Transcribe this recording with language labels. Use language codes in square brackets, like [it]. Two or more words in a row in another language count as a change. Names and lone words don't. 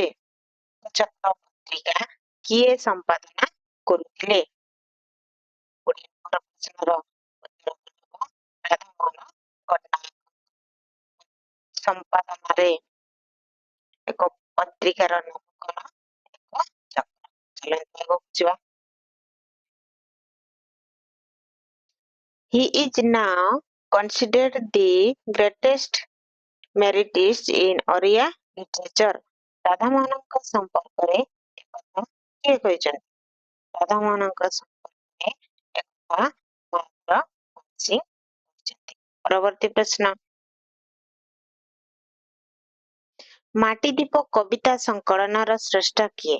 [or] ଏକଚକ୍ର ପତ୍ରିକା କିଏ ସମ୍ପାଦନା କରୁଥିଲେ? ପ୍ରଶ୍ନର ଉତ୍ତର ହେବ ରାଧାମୋହନ ଗଡ଼ନାୟକ ସମ୍ପାଦନାରେ ଏକ ପତ୍ରିକାର ନାମ କଣ? ଏକଚକ୍ର। ଚାଲନ୍ତୁ ଆଗକୁ ଯିବା। [en] He is now considered the greatest meritist in Oriya literature. [or] ରାଧାମୋହନଙ୍କ ସମ୍ପର୍କରେ ଏକଥା କିଏ କହିଛନ୍ତି? ରାଧାମୋହନଙ୍କ ସମ୍ପର୍କରେ ଏକଥା ମାୟାଧର ମାନସିଂହ କହିଛନ୍ତି। ପରବର୍ତ୍ତୀ ପ୍ରଶ୍ନ। ମାଟିଦୀପ କବିତା ସଂକଳନର ସ୍ରଷ୍ଟା କିଏ?